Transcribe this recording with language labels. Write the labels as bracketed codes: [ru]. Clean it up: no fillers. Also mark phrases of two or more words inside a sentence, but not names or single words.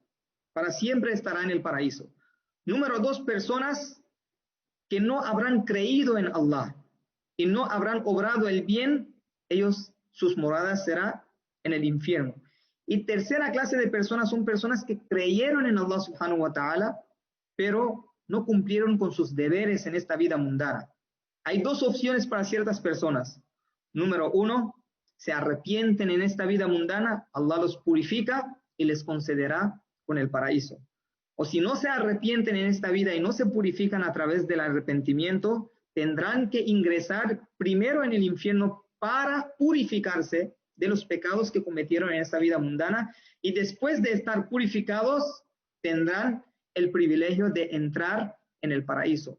[es] Para siempre estará en el paraíso. Número dos, personas que no habrán creído en Allah y no habrán obrado el bien, sus moradas será en el infierno. Y tercera clase de personas son personas que creyeron en [ar] الله سبحانه وتعالى, [es] pero no cumplieron con sus deberes en esta vida mundana. Hay dos opciones para ciertas personas. Número uno, se arrepienten en esta vida mundana, Allah los purifica y les concederá con el paraíso. O si no se arrepienten en esta vida y no se purifican a través del arrepentimiento, tendrán que ingresar primero en el infierno para purificarse de los pecados que cometieron en esta vida mundana, y después de estar purificados tendrán el privilegio de entrar en el paraíso.